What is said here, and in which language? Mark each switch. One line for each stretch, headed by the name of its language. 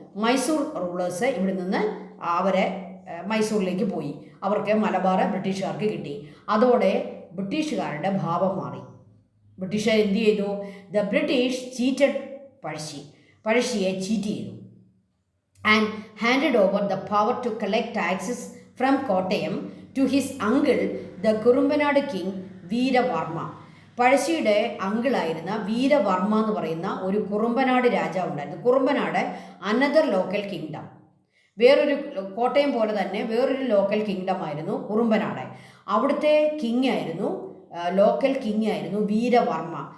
Malayalam: Mysore rulers ഇവിടെ നിന്ന് അവരെ മൈസൂരിലേക്ക് പോയി. അവർക്ക് മലബാർ ബ്രിട്ടീഷുകാർക്ക് കിട്ടി. അതോടെ ബ്രിട്ടീഷുകാരുടെ ഭാവം മാറി. ബ്രിട്ടീഷുകാർ എന്ത് ചെയ്തു?
English: the British cheated
Malayalam: പഴശ്ശിയെ ചീറ്റ് ചെയ്തു.
English: and handed over the power to collect taxes from Kottayam to his uncle, the Kurumbanad king Veeravarma.
Malayalam: പഴശ്ശിയുടെ അങ്കിളായിരുന്ന വീരവർമ്മ എന്ന് പറയുന്ന ഒരു കുറുമ്പനാട് രാജാവ് ഉണ്ടായിരുന്നു. കുറുമ്പനാട്
English: another local kingdom,
Malayalam: വേറൊരു കോട്ടയം പോലെ തന്നെ വേറൊരു ലോക്കൽ കിങ്ഡം ആയിരുന്നു കുറുമ്പനാട്. അവിടുത്തെ കിങ് ആയിരുന്നു, ലോക്കൽ കിങ് ആയിരുന്നു വീരവർമ്മ.